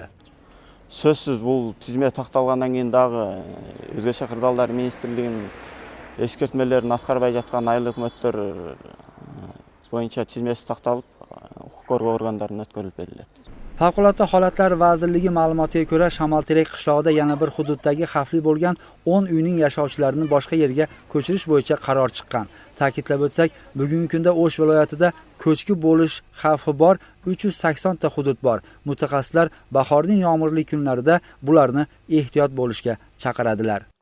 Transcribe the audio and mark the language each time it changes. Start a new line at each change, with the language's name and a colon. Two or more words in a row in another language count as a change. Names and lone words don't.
Kyrgyz: Сөзсүз бул тизме такталгандан кийин дагы өзгөчө кырдаалдар министрлигинин эскертмелерин аткарбай жаткан айыл өкмөттөр боюнча тизмеси такталып, укук коргоо органдарына өткөрүлүп берилет.
Uzbek: Favqulodda holatlar vazirligi ma'lumotiga ko'ra, Shamolterek qishlog'ida yana bir hududdagi xavfli bo'lgan 10 uyning yashovchilarini boshqa yerga ko'chirish bo'yicha qaror chiqqan. Ta'kidlab o'tsak, bugungi kunda O'sh viloyatida ko'chki bo'lish xavfi bor 380 ta hudud bor. Mutaxassislar bahorning yomg'irli kunlarida bularni ehtiyot bo'lishga chaqiradilar.